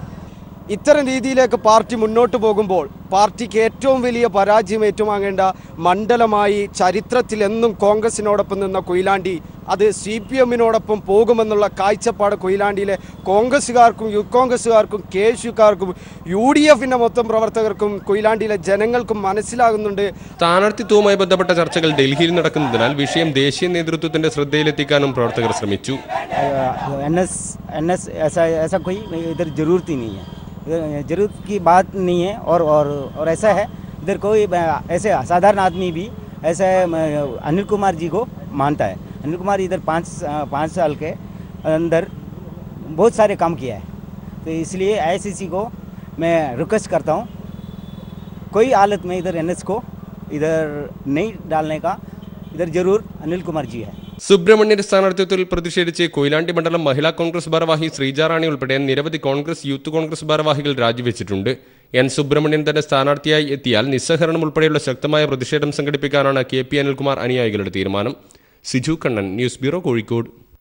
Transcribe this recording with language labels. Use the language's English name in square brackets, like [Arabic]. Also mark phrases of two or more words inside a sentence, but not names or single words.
[Malayalam] ഇത്തരം രീതിയിലേക്ക് പാർട്ടി മുന്നോട്ട് പോകുമ്പോൾ പാർട്ടിക്ക് ഏറ്റവും വലിയ പരാജയം ഏറ്റുവാങ്ങേണ്ട മണ്ഡലമായി ചരിത്രത്തിൽ എന്നും കോൺഗ്രസിനോടൊപ്പം നിന്ന കൊയിലാണ്ടി അത് CPMനോടൊപ്പം പോകുമെന്നുള്ള കാഴ്ചപ്പാട് കൊയിലാണ്ടിയിലെ കോൺഗ്രസ്സുകാർക്കും യൂത്ത് കോൺഗ്രസ്സുകാർക്കും KSUക്കാർക്കും UDFന്റെ മൊത്തം പ്രവർത്തകർക്കും കൊയിലാണ്ടിയിലെ ജനങ്ങൾക്കും മനസ്സിലാകുന്നുണ്ട്. സ്ഥാനാർത്ഥിത്വവുമായി ബന്ധപ്പെട്ട ചർച്ചകൾ ഡൽഹിയിൽ നടക്കുന്നതിനാൽ വിഷയം ദേശീയ നേതൃത്വത്തിന്റെ ശ്രദ്ധയിലെത്തിക്കാനും പ്രവർത്തകർ ശ്രമിച്ചു. [Hindi] जरूरत की बात नहीं है और ऐसा है इधर कोई ऐसे साधारण आदमी भी ऐसे अनिल कुमार जी को मानता है. अनिल कुमार इधर 5 साल के अंदर बहुत सारे काम किया है, तो इसलिए ICC को मैं रिक्वेस्ट करता हूँ कोई हालत में इधर NS को इधर नहीं डालने का. इधर जरूर अनिल कुमार जी है. [Malayalam] സുബ്രഹ്മണ്യന്റെ സ്ഥാനാർത്ഥിത്വത്തിൽ പ്രതിഷേധിച്ച് കൊയിലാണ്ടി മണ്ഡലം മഹിളാ കോൺഗ്രസ് ഭാരവാഹി ശ്രീജാറാണി ഉൾപ്പെടെ നിരവധി കോൺഗ്രസ്, യൂത്ത് കോൺഗ്രസ് ഭാരവാഹികൾ രാജിവെച്ചിട്ടുണ്ട്. N സുബ്രഹ്മണ്യൻ തന്നെ സ്ഥാനാർത്ഥിയായി എത്തിയാൽ നിസ്സഹരണം ഉൾപ്പെടെയുള്ള ശക്തമായ പ്രതിഷേധം സംഘടിപ്പിക്കാനാണ് KP അനിൽകുമാർ അനുയായികളുടെ തീരുമാനം. സിജു കണ്ണൻ, ന്യൂസ് ബ്യൂറോ, കോഴിക്കോട്.